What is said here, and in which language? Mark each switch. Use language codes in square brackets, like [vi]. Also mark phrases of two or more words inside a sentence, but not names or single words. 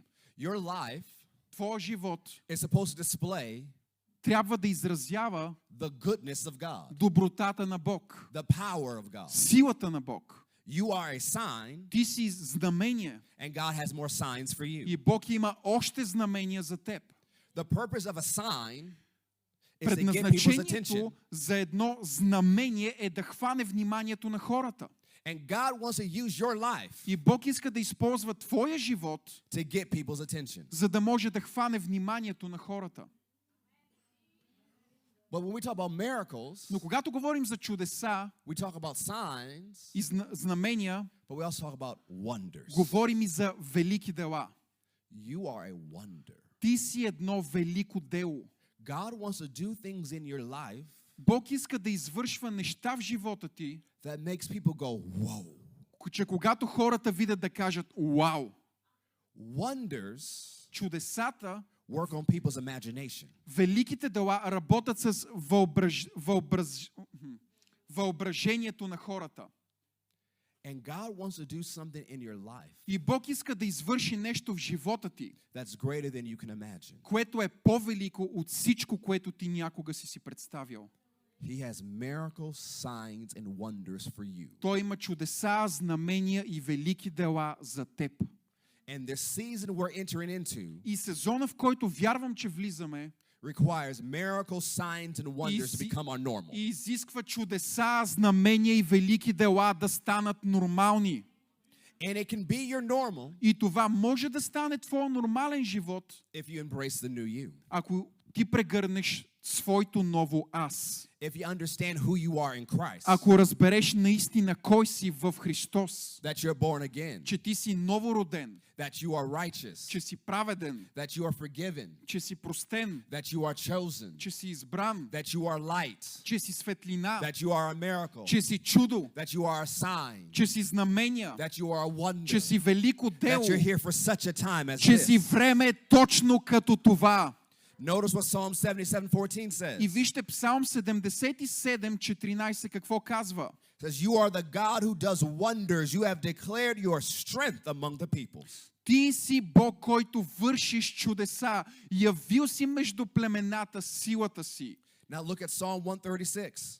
[en] Your life [bg] Твоя живот [en] is supposed to display [bg] трябва да изразява [en] the goodness of God, [bg] добротата на Бог, [en] the power of God. [bg] силата на Бог. [en] You are a sign, [bg] Ти си знамение [en] and God has more signs for you. [bg] и Бог има още знамения за теб. [en] The purpose of a sign is to get people's attention. [bg] Предназначението за едно знамение е да хване вниманието на хората. [en] And God wants to use your life [bg] И Бог иска да използва твоя живот, [en] to get people's attention. [bg] за да може да хване вниманието на хората. [en] But when we talk about miracles, [bg] Но когато говорим за чудеса [en] we talk about signs, [bg] и знамения, [en] but we also talk about wonders. [bg] говорим и за велики дела. [en] You are a wonder. [bg] Ти си едно велико дело. [en] God wants to do things in your life [bg] Бог иска да извършва неща в живота ти, [en] that makes people go, whoa. [bg] че когато хората видят да кажат «Уау!», [en] Wonders [bg] чудесата, [en] work on people's imagination. [bg] великите дела работят с въображението на хората. [en] And God wants to do something in your life [bg] И Бог иска да извърши нещо в живота ти, [en] that's greater than you can imagine. [bg] което е по-велико от всичко, което ти някога си представил. [en] He has miracles, signs, and wonders for you. [bg] Той има чудеса, знамения и велики дела за теб. [en] And this season we're entering into [bg] И сезона, в който вярвам, че влизаме, [en] requires miracles, signs, and wonders to become our normal. [bg] и изисква чудеса, знамения и велики дела да станат нормални. [en] And it can be your normal [bg] И това може да стане твой нормален живот, [en] if you embrace the new you. [bg] ако ти прегърнеш своето ново аз. [en] If you understand who you are in Christ. [bg] Ако разбереш наистина кой си в Христос, [en] That you're born again. [bg] че ти си новороден, [en] That you are righteous. [bg] че си праведен, [en] That you are forgiven. [bg] че си простен, [en] That you are chosen. [bg] че си избран, [en] That you are light. [bg] че си светлина, [en] That you are a miracle. [bg] че си чудо, [en] That you are a sign. [bg] че си знамения, [en] That you are a wonder. [bg] че си велико дело, [en] That you're here for such a time as [bg] че си [en] this. [bg] време точно като това. [en] Notice what Psalm 77:14 says. [bg] И вижте Псалм 77:14 какво казва. [en] It says, you are the God who does wonders. You have declared your strength among the peoples. [bg] Ти си Бог, който вършиш чудеса. Явил си между племената силата си. [en] Now look at Psalm 136.